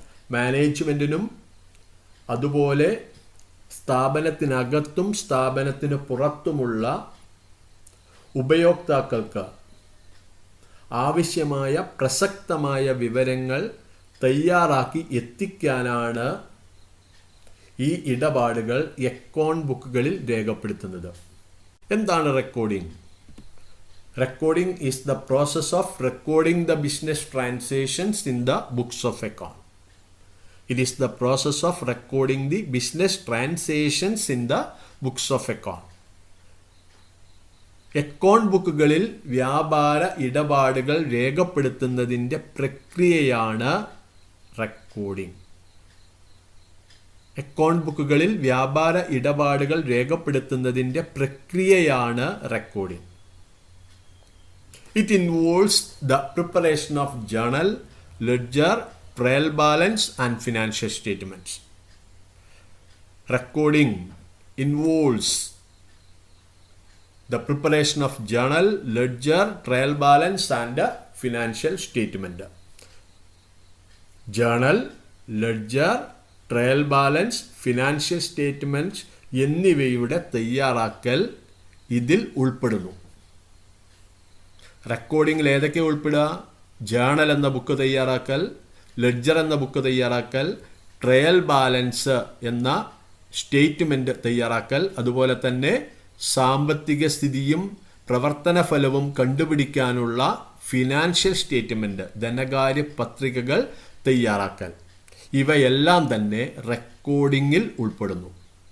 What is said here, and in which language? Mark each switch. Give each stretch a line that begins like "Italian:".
Malayalam: മാനേജ്മെൻറ്റിനും അതുപോലെ സ്ഥാപനത്തിനകത്തും സ്ഥാപനത്തിന് പുറത്തുമുള്ള ഉപയോക്താക്കൾക്ക് ആവശ്യമായ പ്രസക്തമായ വിവരങ്ങൾ തയ്യാറാക്കി എത്തിക്കാനാണ് ഈ ഇടപാടുകൾ അക്കൗണ്ട് ബുക്കുകളിൽ രേഖപ്പെടുത്തുന്നത്. എന്താണ് recording?
English: Recording is the process of recording the business transactions in the books of account. It is the process of recording the business transactions in the books of account.
Malayalam: Account ബുക്കുകളിൽ വ്യാപാര ഇടപാടുകൾ രേഖപ്പെടുത്തുന്നതിൻ്റെ പ്രക്രിയയാണ് recording. Account ബുക്കുകളിൽ വ്യാപാര ഇടപാടുകൾ രേഖപ്പെടുത്തുന്നതിൻ്റെ പ്രക്രിയയാണ് recording.
English: It involves the preparation of journal, ledger, trial balance and financial statements. Recording involves the preparation of journal, ledger, trial balance and financial statement.
Malayalam: Journal, ledger, trial balance, financial statements എന്നിവയുടെ തയ്യാറാക്കൽ ഇതിൽ ഉൾപ്പെടുന്നു. റെക്കോർഡിംഗിൽ ഏതൊക്കെ ഉൾപ്പെടുക? Journal എന്ന book തയ്യാറാക്കൽ, ledger എന്ന book തയ്യാറാക്കൽ, trial balance എന്ന സ്റ്റേറ്റ്മെന്റ് തയ്യാറാക്കൽ, അതുപോലെ തന്നെ സാമ്പത്തിക സ്ഥിതിയും പ്രവർത്തന ഫലവും കണ്ടുപിടിക്കാനുള്ള ഫിനാൻഷ്യൽ സ്റ്റേറ്റ്മെന്റ്, ധനകാര്യ പത്രികകൾ തയ്യാറാക്കൽ, ഇവയെല്ലാം തന്നെ റെക്കോർഡിങ്ങിൽ ഉൾപ്പെടുന്നു.